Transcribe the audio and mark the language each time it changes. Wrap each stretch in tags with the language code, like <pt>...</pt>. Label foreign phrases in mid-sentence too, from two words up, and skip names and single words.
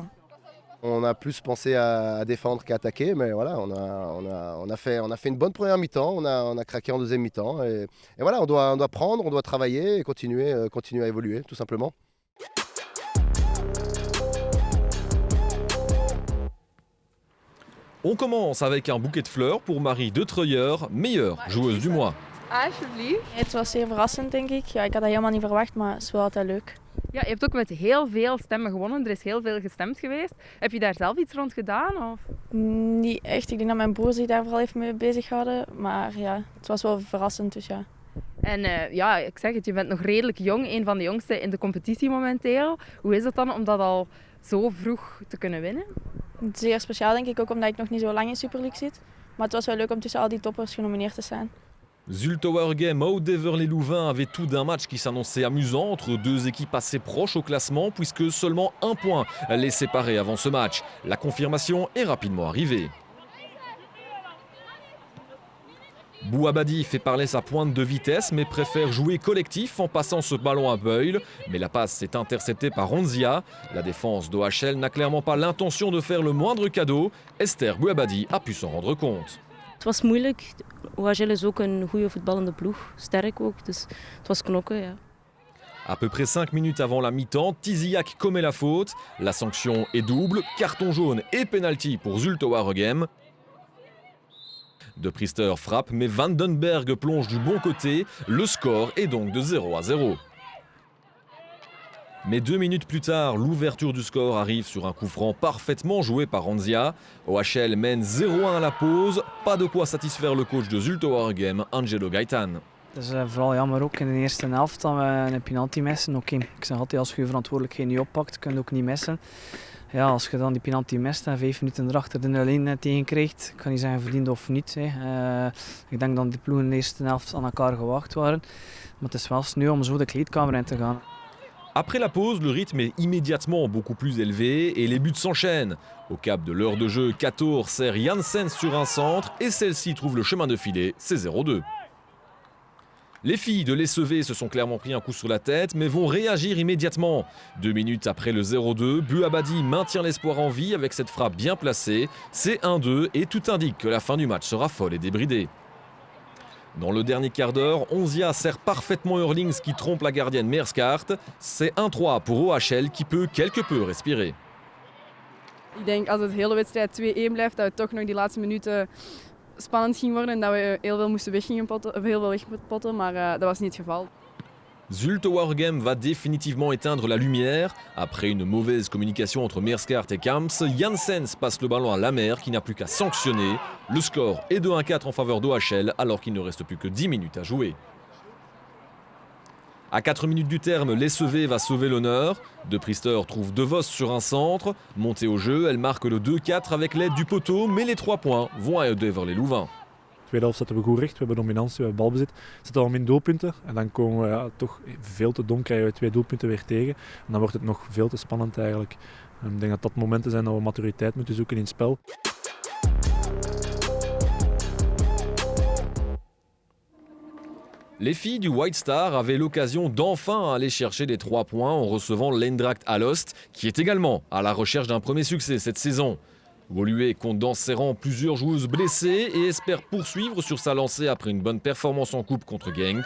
<fr>On a plus pensé à défendre qu'à attaquer, mais voilà, on a fait une bonne première mi-temps, on a craqué en deuxième mi-temps. Et voilà, on doit prendre, on doit travailler et continuer à évoluer, tout simplement. On commence avec un bouquet de fleurs pour Marie De Treuyer, meilleure joueuse du mois.</fr> <nl>Alsjeblieft. Het was zeer verrassend, denk ik. Ja, ik had dat helemaal niet verwacht, maar het is wel altijd leuk. Ja, je hebt ook met heel veel stemmen gewonnen. Er is heel veel gestemd geweest. Heb je daar zelf iets rond gedaan? Of? Niet echt. Ik denk dat mijn broer zich daar vooral heeft mee bezig gehouden. Maar ja, het was wel verrassend, dus ja. En ja, ik zeg het, je bent nog redelijk jong. Een van de jongsten in de competitie momenteel. Hoe is het dan om dat al zo vroeg te kunnen winnen? Zeer speciaal denk ik, ook omdat ik nog niet zo lang in Super League zit. Maar het was wel leuk om tussen al die toppers genomineerd te staan.</nl> <fr>Zulte Waregem, Oud-Heverlee-Louvain avait tout d'un match qui s'annonçait amusant entre deux équipes assez proches au classement puisque seulement un point les séparait avant ce match. La confirmation est rapidement arrivée. Bouabadi fait parler sa pointe de vitesse mais préfère jouer collectif en passant ce ballon à Beul. Mais la passe est interceptée par Ronzia. La défense d'OHL n'a clairement pas l'intention de faire le moindre cadeau. Esther Bouabadi a pu s'en rendre compte.</fr> <nl>Het was moeilijk. OHL is ook een goede voetballende ploeg. Sterk ook, dus het was knokken, ja.</nl> <fr>À peu près 5 minutes avant la mi-temps, Tiziak commet la faute. La sanction est double, carton jaune et penalty pour Zulte Waregem. De Priester frappe, mais Vandenberg plonge du bon côté. Le score est donc de 0-0. Mais 2 minutes plus tard, l'ouverture du score arrive sur un coup franc parfaitement joué par Ronzia. OHL mène 0-1 à la pause. Pas de quoi satisfaire le coach de Zulte Waregem, Angelo Gaitan.</fr> <nl>Het is vooral jammer ook in de eerste helft dat we een penalty missen. Oké, ik zeg altijd als je je verantwoordelijkheid niet oppakt, kun je ook niet missen. Ja, als je dan die penalty mist en 5 minuten erachter de 0-1 tegen krijgt, ik kan niet zeggen verdiend of niet. Ik denk dat die ploegen in de eerste helft aan elkaar gewacht waren. Maar het is wel sneu om zo de kleedkamer in te gaan.</nl> <fr>Après la pause, le rythme est immédiatement beaucoup plus élevé et les buts s'enchaînent. Au cap de l'heure de jeu, Kator sert Janssens sur un centre et celle-ci trouve le chemin de filet, c'est 0-2. Les filles de l'ESV se sont clairement pris un coup sur la tête mais vont réagir immédiatement. 2 minutes après le 0-2, Bouabadi maintient l'espoir en vie avec cette frappe bien placée. C'est 1-2 et tout indique que la fin du match sera folle et débridée. Dans le dernier quart d'heure, Onzia sert parfaitement Eurlings qui trompe la gardienne Meerskaart. C'est 1-3 pour OHL qui peut quelque peu respirer.</fr> <nl>Ik denk als het de hele wedstrijd 2-1 blijft, dat het toch nog die laatste minuten spannend ging worden en dat we heel veel moesten wegpotten, maar dat was niet het geval.</nl> <fr>Zulte Waregem va définitivement éteindre la lumière. Après une mauvaise communication entre Meerskaart et Kamps, Janssens passe le ballon à Lamer qui n'a plus qu'à sanctionner. Le score est de 1-4 en faveur d'OHL alors qu'il ne reste plus que 10 minutes à jouer. À 4 minutes du terme, l'ESV va sauver l'honneur. De Priester trouve De Vos sur un centre. Montée au jeu, elle marque le 2-4 avec l'aide du poteau, mais les 3 points vont à Oud-Heverlee-Louvain.</fr> <nl>Tweede helft zetten we goed recht, we hebben dominantie, we hebben balbezit. Zitten al min doelpunten en dan komen we toch veel te dom, krijgen we 2 doelpunten weer tegen. En dan wordt het nog veel te spannend eigenlijk. En ik denk dat dat momenten zijn dat we maturiteit moeten zoeken in het spel.</nl> <fr>Les filles du White Star avaient l'occasion d'enfin aller chercher les 3 points en recevant l'Eindracht Alost, qui est également à la recherche d'un premier succès cette saison. Woluwe compte dans ses rangs plusieurs joueuses blessées et espère poursuivre sur sa lancée après une bonne performance en coupe contre Genk.</fr>